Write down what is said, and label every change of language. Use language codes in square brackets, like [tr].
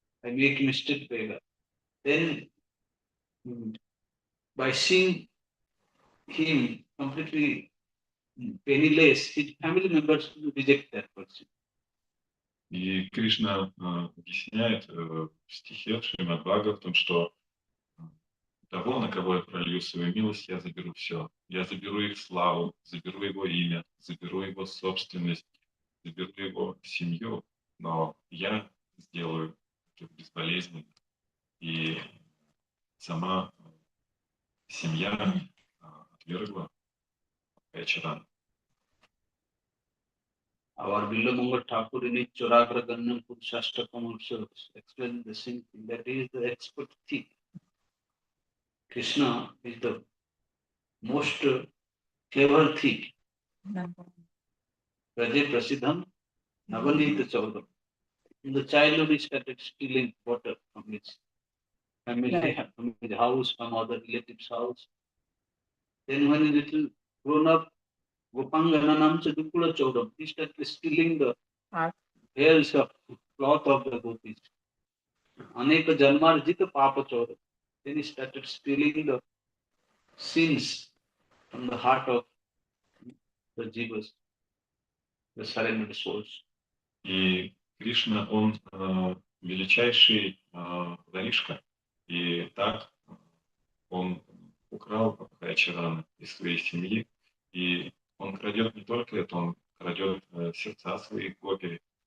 [en] I make him a street beggar. Then, by seeing him completely penniless, his family members will reject that person. [ru] И Кришна объясняет в стихе Шримад Бхагаватам, что того, на кого я пролью свою милость, я заберу все. Я заберу их славу, заберу его имя, заберу его собственность, заберу его семью, но я сделаю это безболезненно. И сама семья отвергла Чарана. [en] Our Villamangal Thakur in his Choragra Gannam Purshashtakam also explained the same thing, that he is the expert thief. Krishna is the most clever thief. [sa] Raje Prasidham Navanita Chaudham. [en] In the childhood, he started stealing water from his family, from his house, from other relatives' house. Then when he little grown up, [sa] Gopangana Namcha Dukula Chaudham, [en] he started stealing the hairs of cloth of the gopis. [sa] Aneka Janmarjita Papa Chaudham. [en] Then he started stealing the sins from the heart of the jivas, the surrendered souls. [ru] И Кришна, он величайший воришка. И так он украл Чарана из своей семьи. И он крадет не только это, он крадет сердца своих гопи.